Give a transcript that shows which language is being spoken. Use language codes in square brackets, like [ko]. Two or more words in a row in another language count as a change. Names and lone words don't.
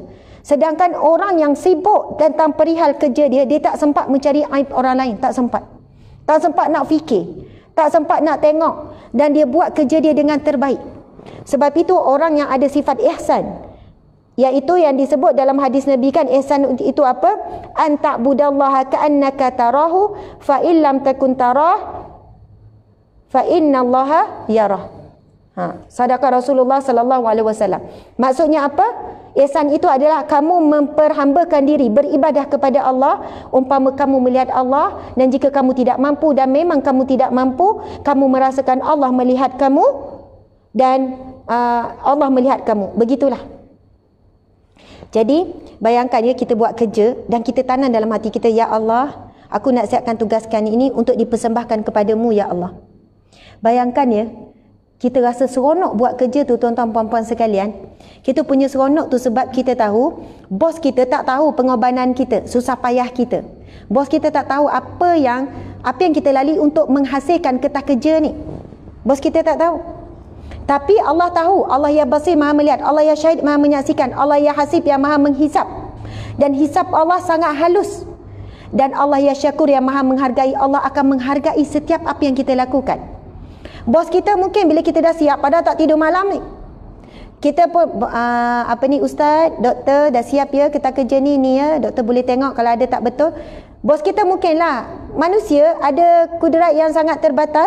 [ms] Sedangkan orang yang sibuk tentang perihal kerja dia tak sempat mencari aib orang lain, tak sempat. Tak sempat nak fikir, tak sempat nak tengok, dan dia buat kerja dia dengan terbaik. Sebab itu orang yang ada sifat ihsan, iaitu yang disebut dalam hadis Nabi kan, ihsan itu apa? [ar] أن تعبد الله كأنك تراه فإن لم تكن تراه فإن الله يراه. صدق رسول الله صلى الله عليه وسلم. [ms] Maksudnya apa? Ihsan itu adalah kamu memperhambakan diri, beribadah kepada Allah umpama kamu melihat Allah, dan jika kamu tidak mampu dan memang kamu tidak mampu, kamu merasakan Allah melihat kamu dan Allah melihat kamu. Begitulah. Jadi bayangkan ya, kita buat kerja dan kita tanam dalam hati kita, [ar] يا الله, [ms] aku nak siapkan tugaskan ini untuk dipersembahkan kepadamu [ar] يا الله. [ms] Bayangkan ya, kita rasa seronok buat kerja tu, tuan-tuan puan-puan sekalian. Kita punya seronok tu sebab kita tahu bos kita tak tahu pengorbanan kita, susah payah kita. Bos kita tak tahu apa yang kita lalui untuk menghasilkan ketah kerja ni. Bos kita tak tahu. Tapi Allah tahu. [ar] الله يا بصير, [ms] maha melihat. Allah [ar] يا شهيد, [ms] maha menyaksikan. Allah [ar] يا حسيب, [ms] yang maha menghisap. Dan hisap Allah sangat halus. Dan Allah [ar] يا شكور, [ms] yang maha menghargai. Allah akan menghargai setiap apa yang kita lakukan. Bos kita mungkin bila kita dah siap, padahal tak tidur malam ni, kita pun ustaz, doktor dah siap ya, kita kerja ni ya, doktor boleh tengok kalau ada tak betul. Bos kita mungkinlah manusia, ada kudrat yang sangat terbatas.